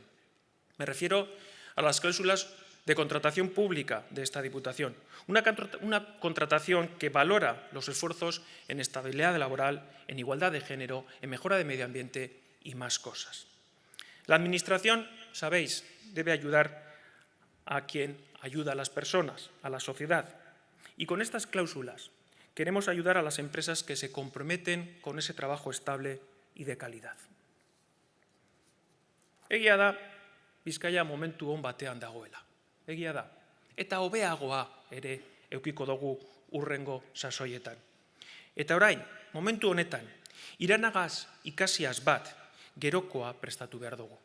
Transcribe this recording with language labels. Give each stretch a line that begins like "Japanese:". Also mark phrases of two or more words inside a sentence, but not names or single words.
Spanish: Me refiero a las cláusulas de contratación pública de esta Diputación, una contratación que valora los esfuerzos en estabilidad laboral, en igualdad de género, en mejora de medio ambiente y más cosas. La Administración, sabéis, debe ayudar a quien ayuda a las personas, a la sociedad. Y con estas cláusulas queremos ayudar a las empresas que se comprometen con ese trabajo estable y de calidad.
Basque: Egia da, Bizkaia momentu on batean dagoela. Egia da. Eta hobeagoa ere edukiko dugu hurrengo sasoietan. Eta orain, momentu honetan, iranagaz ikasiaz bat gerokoa prestatu behar dugu.